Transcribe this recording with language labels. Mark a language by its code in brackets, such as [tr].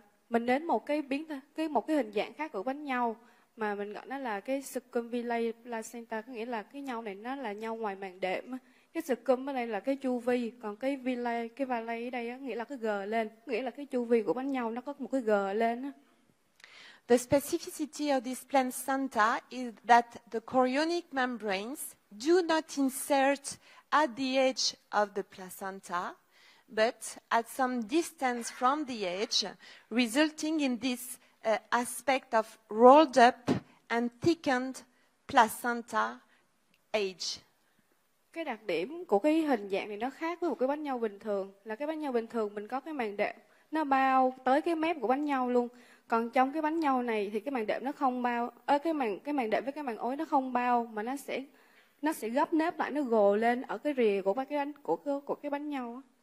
[vi] Mình đến một cái hình dạng khác của bánh nhau mà mình gọi nó là cái circumvallate placenta, có nghĩa là cái nhau này nó là nhau ngoài màng đệm. Cái circum ở đây là cái chu vi, còn cái valley ở đây á, nghĩa là cái gờ lên, nghĩa là cái chu vi của bánh nhau nó có một cái gờ lên á. [en] The specificity of this placenta is that the chorionic membranes do not insert at the edge of the placenta, but at some distance from the edge, resulting in this aspect of rolled up and thickened placenta edge. [vi] Cái đặc điểm của cái hình dạng này nó khác với một cái bánh nhau bình thường, là cái bánh nhau bình thường mình có cái màng đệm nó bao tới cái mép của bánh nhau luôn. Còn trong cái bánh nhau này thì cái màng đệm nó không bao, cái màng đệm với cái màng ối nó không bao, mà nó sẽ gấp nếp lại, nó gồ lên ở cái rìa của cái bánh nhau.